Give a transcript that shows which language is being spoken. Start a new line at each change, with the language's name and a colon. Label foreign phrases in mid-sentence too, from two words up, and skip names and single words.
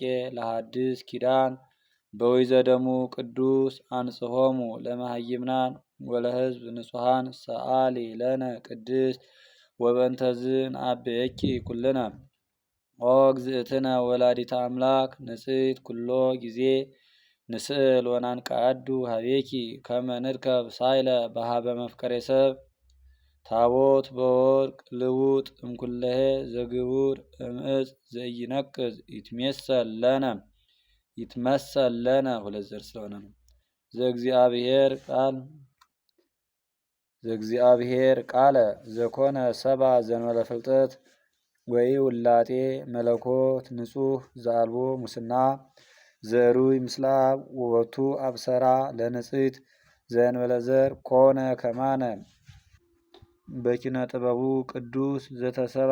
Geez: ለሐድስ ኪዳን በወይዘ ደሙ ቅዱስ አንጽሖሙ ለመሃይምናን ወለሕዝብ ንጹሐን ሰአሊ ለነ ቅድስት ወበእንተዝን አብየኪ ኩልነ ኦ እግዝእትነ ወላዲተ አምላክ ንጽሕት ኩሎ ጊዜ ንስእል ወናንቀአዱ ሀቤኪ ከመ ንርከብ ሳይለ በሃበ መፍቀሬ ሰብ ታቦት በወርቅ ልውጥ እምኩለሄ ዘግቡር እምዕፅ ዘኢይነቅዝ ይትመሰል ለነ
Amharic: ሁለት ዘር ስለሆነ ነው።
Geez: ዘእግዚአብሔር ቃለ ዘኮነ ሰባ ዘእንበለ ፍልጠት ወይ ውላጤ መለኮት ንጹሕ ዘአልቦ ሙስና ዘሩይ ምስላብ ውበቱ አብሰራ ለንጽሕት ዘእንበለ ዘር ኮነ ከማነ በኪነ ጥበቡ ቅዱስ ዘተሰባ